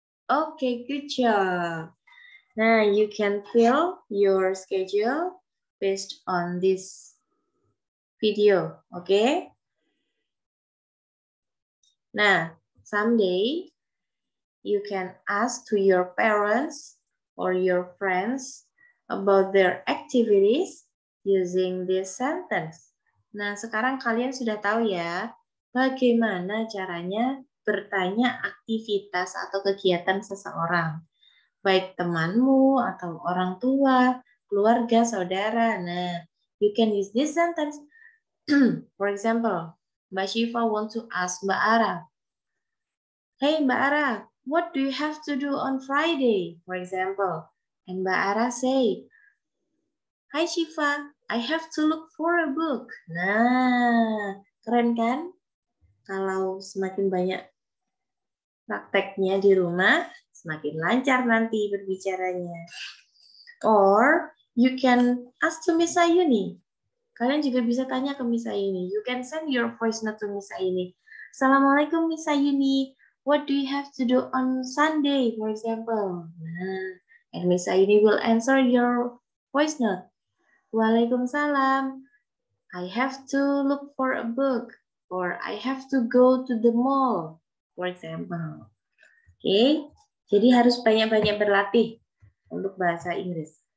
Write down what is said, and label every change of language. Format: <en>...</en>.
<en>Okay, good job. Now you can fill your schedule based on this video, okay? Now, someday you can ask to your parents or your friends about their activities using this sentence.</en> <id>Nah, sekarang kalian sudah tahu ya, bagaimana caranya bertanya aktivitas atau kegiatan seseorang. Baik temanmu atau orang tua, keluarga, saudara.</id> <en>Nah, you can use this sentence. For example, Mbak Syifa want to ask Mbak Ara, "Hey Mbak Ara, what do you have to do on Friday?" For example. And Mbak Ara say, "Hi Syifa, I have to look for a book."</en> <id>Nah, keren kan? Kalau semakin banyak prakteknya di rumah, semakin lancar nanti berbicaranya.</id> <en>Or you can ask to Miss Ayuni.</en> <id>Kalian juga bisa tanya ke Miss Ayuni.</id> <en>You can send your voice note to Miss Ayuni. Assalamualaikum Miss Ayuni. What do you have to do on Sunday, for example? Nah, and Miss Ayuni will answer your voice note. Waalaikumsalam. I have to look for a book. Or I have to go to the mall, for example.</en> <id>Oke, jadi harus banyak-banyak berlatih untuk bahasa Inggris.</id>